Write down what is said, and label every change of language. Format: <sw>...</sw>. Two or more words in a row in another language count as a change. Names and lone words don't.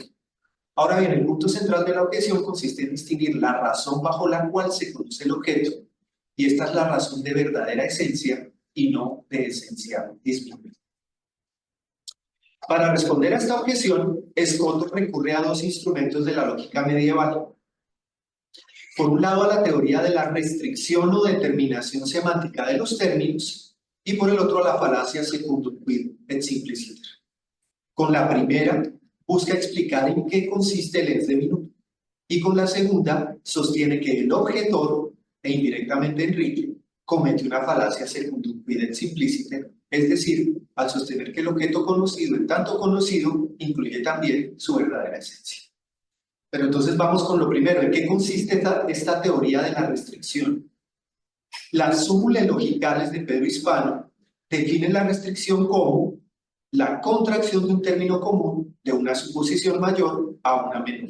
<es>Ahora bien, el punto central de la objeción consiste en distinguir la razón bajo la cual se conoce el objeto, y esta es la razón de verdadera esencia y no de esencia disminuida. Para responder a esta objeción, Escoto recurre a dos instrumentos de la lógica medieval. Por un lado, a la teoría de la restricción o determinación semántica de los términos, y por el otro, a la falacia</es> <la>secundum quid et simpliciter.</la> <es>Con la primera, busca explicar en qué consiste el</es> <la>ex de minuto,</la> <es>y con la segunda, sostiene que el objetor, e indirectamente Enrique, comete una falacia</es> <la>secundum quid et simpliciter,</la> <es>es decir, al sostener que el objeto conocido, en tanto conocido, incluye también su verdadera esencia. Pero entonces vamos con lo primero, ¿en qué consiste esta teoría de la restricción? Las súmulas logicales de Pedro Hispano definen la restricción como la contracción de un término común de una suposición mayor a una menor.</es>